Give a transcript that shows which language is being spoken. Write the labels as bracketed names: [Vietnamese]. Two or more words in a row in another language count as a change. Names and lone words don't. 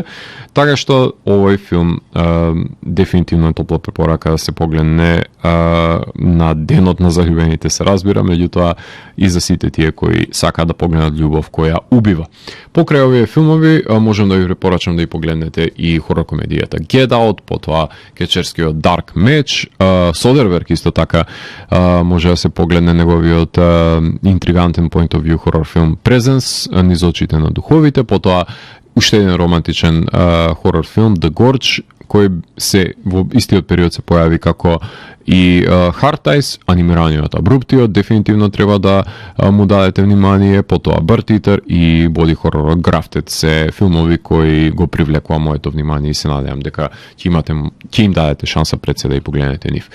[Macedonian] Така што овој филм дефинитивно е топла препорака да се погледне на денот на заљубените, се разбира, меѓутоа и за сите тие кои сакаат да погледнат љубов која убива. Покрај овие филмови можам да ви препорачам да ја погледнете и хорор комедијата Get Out, потоа кечерскиот Dark Match, Soderbergh исто така може да се погледне неговиот интригантен [English] point of view [Macedonian] хорор филм Presence, низ очите на духовите, потоа уште еден романтичен хорор филм The Gorge, кој се во истиот период се појави како и Hard Eyes, анимираниот Абруптиот, дефинитивно треба да му дадете внимание, потоа Bird Eater и боди хоророт Grafted се филмови кои го привлекува моето внимание и се надевам дека ќе им дадете шанса пред се да ја погледнете нив.